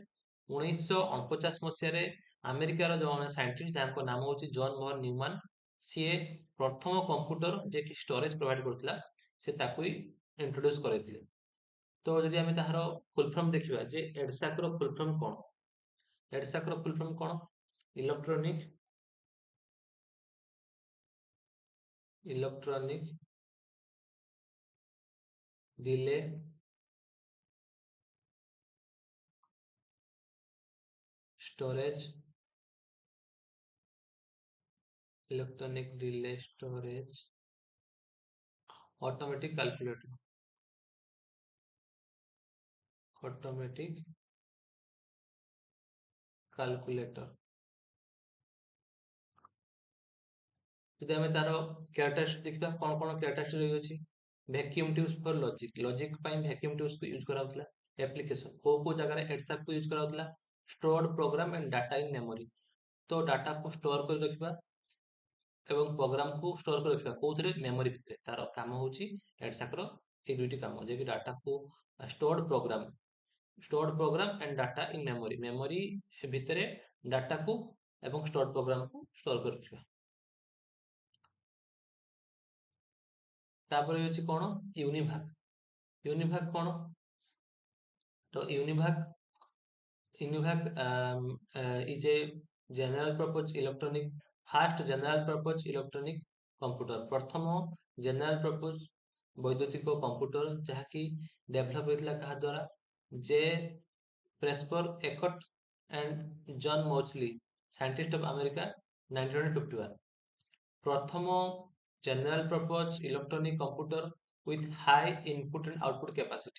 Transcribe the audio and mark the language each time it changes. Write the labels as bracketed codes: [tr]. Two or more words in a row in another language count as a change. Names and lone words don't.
[or] 1949 ମସିହାରେ ଆମେରିକାର ଜଣେ ସାଇଣ୍ଟିଷ୍ଟ ଯାହାଙ୍କ ନାମ ହେଉଛି ଜନ୍ ଭନ୍ ନ୍ୟୁମାନ, ସିଏ ପ୍ରଥମ କମ୍ପ୍ୟୁଟର ଯେ କି [en] storage provide [or] କରୁଥିଲା ସେ ତାକୁ ହିଁ ଇଣ୍ଟ୍ରୋଡ୍ୟୁସ କରିଥିଲେ। ତ ଯଦି ଆମେ ତାହାର [en] full form [or] ଦେଖିବା ଯେ ଏଡସାକ୍ ର [en] full form [or] କଣ? ଏଡସାକ୍ ର [en] full form [or] କଣ? [en] Electronic delay Storage electronic delay storage automatic calculator automatic calculator. [or] ଯଦି ଆମେ ତାର କ୍ୟାରେକ୍ଟରିଷ୍ଟିକ୍ ଦେଖିବା କଣ କଣ କ୍ୟାରେକ୍ଟରିଷ୍ଟିକ୍ ରହିଅଛି? [en] Vacuum tube for logic, logic [or] ପାଇଁ [en] vacuum tubes [or] କୁ ୟୁଜ କରାଯାଉଥିଲା। ଆପ୍ଲିକେସନ କୋଉ କୋଉ ଜାଗାରେ ଏଡସାକ୍ କୁ ୟୁଜ କରାଯାଉଥିଲା? [en] stored program and data in memory। [or] ତ ଡାଟା କୁ ଷ୍ଟୋର କରି ରଖିବା ଏବଂ ପ୍ରୋଗ୍ରାମ କୁ ଷ୍ଟୋର କରି ରଖିବା କୋଉଥିରେ? ମେମୋରି ଭିତରେ। ତାର କାମ ହେଉଛି ଏଡସାକ୍ ର ଏଇ ଦୁଇଟି କାମ, ଯେ କି ଡାଟା କୁ [en] stored program and data in memory, [or] memory ଭିତରେ ଡାଟା କୁ ଏବଂ [en] stored program [or] କୁ ଷ୍ଟୋର କରି ରଖିବା। ତାପରେ ହେଉଛି କଣ? ୟୁନିଭାଗ। ୟୁନିଭାଗ କଣ? ତ ୟୁନିଭାଗ [en] is a general purpose electronic first general purpose electronic computer, [or] ପ୍ରଥମ [en] general purpose [or] ବୈଦ୍ୟୁତିକ କମ୍ପ୍ୟୁଟର ଯାହାକି ଡେଭଲପ ହେଇଥିଲା କାହା ଦ୍ୱାରା? [en] ଜେ ପ୍ରେସ୍ପର ଏକଟ୍ and ଜନ୍ ମୋଚଲି, scientist of America, 1951। ପ୍ରଥମ general purpose electronic computer with high input and output capacity.